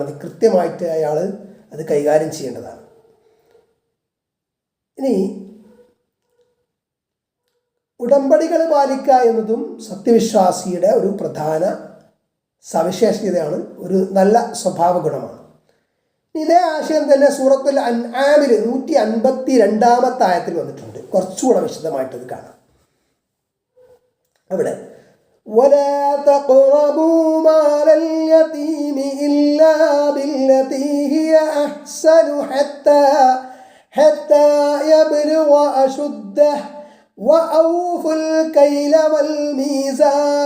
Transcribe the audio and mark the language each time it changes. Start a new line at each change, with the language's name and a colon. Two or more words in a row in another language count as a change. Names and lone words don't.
Malayalam: അത് കൃത്യമായിട്ട് അയാൾ അത് കൈകാര്യം ചെയ്യേണ്ടതാണ്. ഇനി ഉടമ്പടികൾ പാലിക്കുക എന്നതും സത്യവിശ്വാസിയുടെ ഒരു പ്രധാന സവിശേഷതയാണ്, ഒരു നല്ല സ്വഭാവ ഗുണമാണ്. ഇതേ ആശയം തന്നെ സൂറത്തുൽ അൻആമിൽ 152 ആയത്തിൽ വന്നിട്ടുണ്ട്. കുറച്ചുകൂടെ വിശദമായിട്ടത് കാണാം.
Arabic: അവിടെ ولا تقربوا مال اليتيم إلا بالتي هي أحسن حتى يبلغ أشده وأوفوا الكيل والميزان